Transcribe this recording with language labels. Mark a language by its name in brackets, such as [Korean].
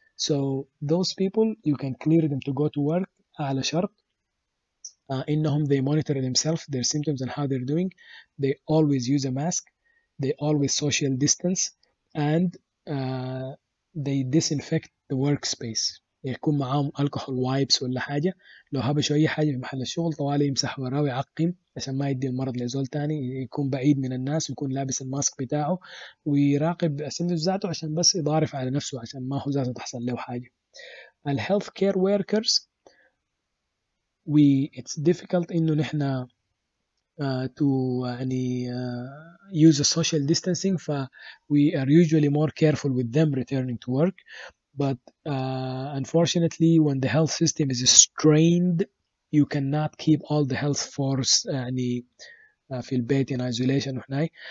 [English] So those people you can clear them to go to work [Arabic] على شرط إنهم [English] they monitor themselves, their symptoms and how they're doing. They always use a mask, they always social distance, and they disinfect the workspace. [Arabic] يكون معاهم [English] alcohol wipes [Arabic] ولا حاجة, لو هبشوا أي حاجة في محل الشغل طوالي يمسح وراه ويعقم عشان ما يدي المرض لزول تاني، يكون بعيد من الناس ويكون لابس الماسك بتاعه ويراقب السندس ذاته عشان بس يضارف على نفسه عشان ما هو ذاته تحصل له حاجة. الهيلث كير وركرز [English] it's difficult [Arabic] إنه نحن [English] to يعني use a social distancing, ف we are usually more careful with them returning to work. But unfortunately when the health system is strained you cannot keep all the health force [Arabic] يعني في البيت [English] in isolation [Arabic] وهناي.